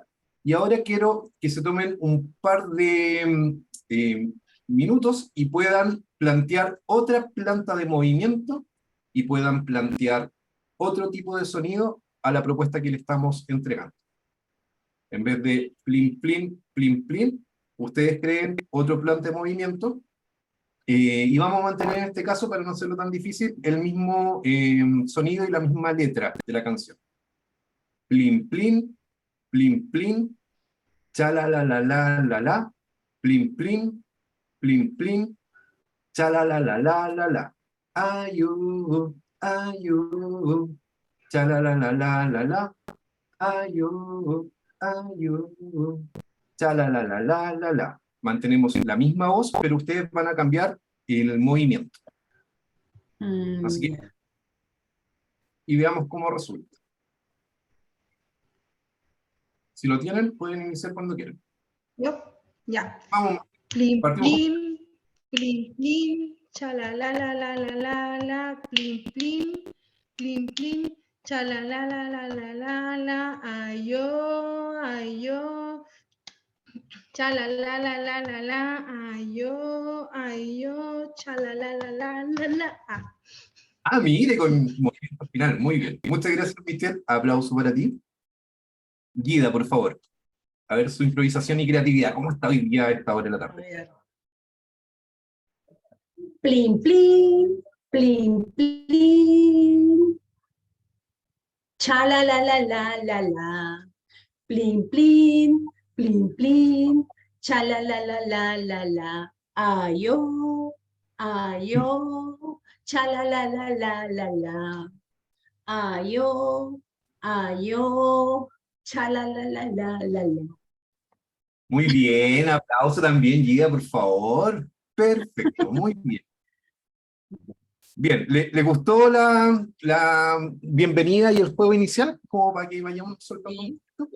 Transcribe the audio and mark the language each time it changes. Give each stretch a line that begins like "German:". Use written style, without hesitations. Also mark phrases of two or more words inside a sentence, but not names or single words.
Spanish: Y ahora quiero que se tomen un par de minutos y puedan plantear otra planta de movimiento y puedan plantear otro tipo de sonido a la propuesta que le estamos entregando. En vez de plin, plin, plin, plin, ustedes creen otro planta de movimiento y vamos a mantener en este caso, para no hacerlo tan difícil, el mismo sonido y la misma letra de la canción. Plin, plin, plin, plin, cha la la la la la la, plin, plin, plin, plin, cha la la la la la la. Ayu, ayu, cha la la la la la la, ayu, ayu, cha la la la la la la. Mantenemos la misma voz, pero ustedes van a cambiar el movimiento. Así que, y veamos cómo resulta. Si lo tienen, pueden iniciar cuando quieran. Ya. Vamos, Plin, partimos con... plin, plin, plin, cha la la la la la la la, plin, plin, plin, plin, cha la la la la la la la, ayo, ayo, cha la la la la la la, ayo, ayo, cha la la la la la la. Ah, mire, con movimiento final, muy bien. Muchas gracias, Michelle. Aplauso para ti. Guida, por favor. A ver su improvisación y creatividad. ¿Cómo está hoy día a esta hora de la tarde? Plin, plin, plin, plin. Cha la la la la la la. Plin, plin, plin, plin. Cha la la la la la la. Ayo, ayo. Cha la la la la la la. Ayo, ayo. Cha la la la la la la. Muy bien, aplauso también, Guida, por favor. Perfecto, muy bien. Bien, ¿le gustó la bienvenida y el juego inicial? Como para que vayamos soltando un poquito.